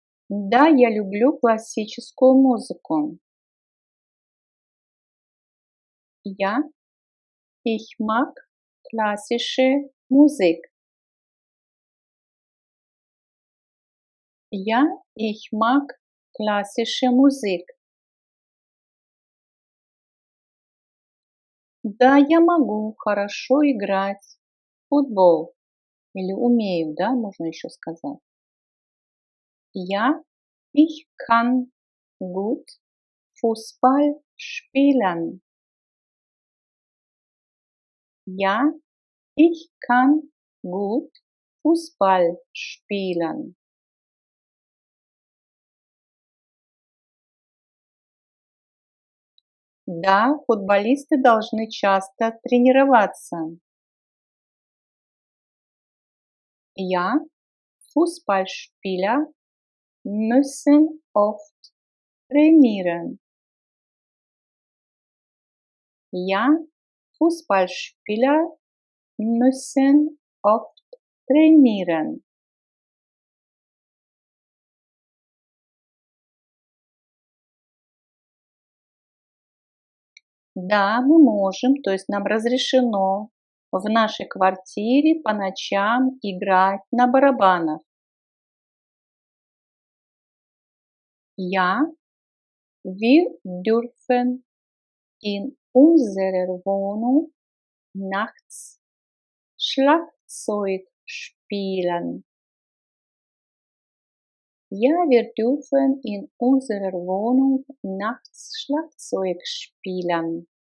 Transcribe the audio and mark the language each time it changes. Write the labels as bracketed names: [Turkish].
[Russian] Да, я люблю классическую музыку. [German] Ja, ich mag klassische Musik. Ja, ich mag klassische Musik. [Russian] Да, я могу хорошо играть в футбол. Или умею, да, можно еще сказать. [German] Ja, ich kann gut Fußball spielen. Ja, ich kann gut Fußball spielen. [Russian] Да, футболисты должны часто тренироваться. [German] Ja, Fußballspieler müssen oft trainieren. Ja, Fußballspieler müssen oft trainieren. [Russian] Да, мы можем, то есть нам разрешено в нашей квартире по ночам играть на барабанах. [German] Ja, wir dürfen in unserer Wohnung nachts Schlagzeug spielen. Ja, wir dürfen in unserer Wohnung nachts Schlagzeug spielen.